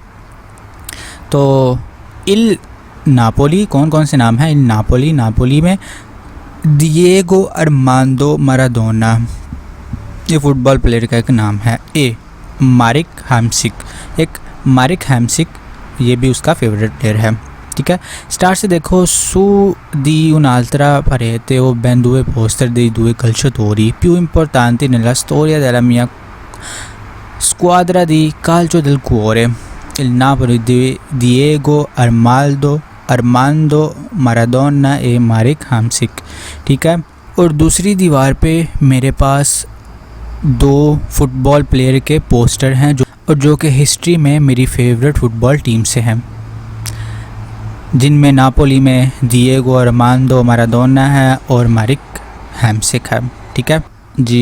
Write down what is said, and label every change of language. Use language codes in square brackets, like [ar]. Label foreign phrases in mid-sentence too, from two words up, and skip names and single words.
[hi] तो इल नापोली कौन कौन से नाम हैं? इल नापोली में डिएगो अरमांडो माराडोना ये [en] football player [hi] का एक नाम है। ए मारिक हैम्सिक ये भी उसका [en] favorite player [hi] है, ठीक है। स्टार्ट से देखो, [it] su di un'altra parete o ben due poster dei due calciatori più importanti nella storia della mia squadra di calcio del cuore, il Napoli di Diego Armando Maradona e Marek Hamsik, [hi] ठीक है। और दूसरी दीवार पे मेरे पास 2 [en] football player [hi] के पोस्टर हैं जो कि हिस्ट्री में मेरी [en] favorite football team [hi] से हैं, जिनमें नापोली में दिएगो अरमांडो माराडोना है और मारिक हैम्सिक है, ठीक है जी।